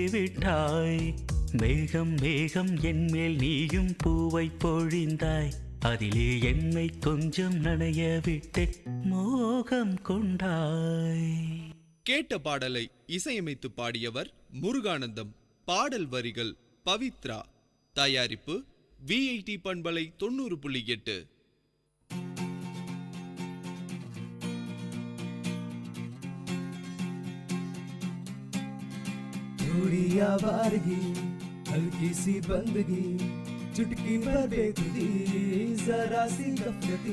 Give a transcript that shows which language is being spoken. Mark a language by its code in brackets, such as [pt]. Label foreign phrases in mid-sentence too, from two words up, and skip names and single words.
[ta] விட்டாய் மேகம் மேகம் என்மேல் நீயும் பூவை பொழிந்தாய் அதிலே என்னை கொஞ்சம் நனைய விட்டு மோகம் கொண்டாய். கேட்ட பாடலை இசையமைத்து பாடியவர் முருகானந்தம். பாடல் வரிகள் பவித்ரா. தயாரிப்பு VIT பண்பலை 90.8. [hi] थोड़ी आवारगी हल्की सी बंदगी चुटकी भर बेखुदी जरा सी गफलती.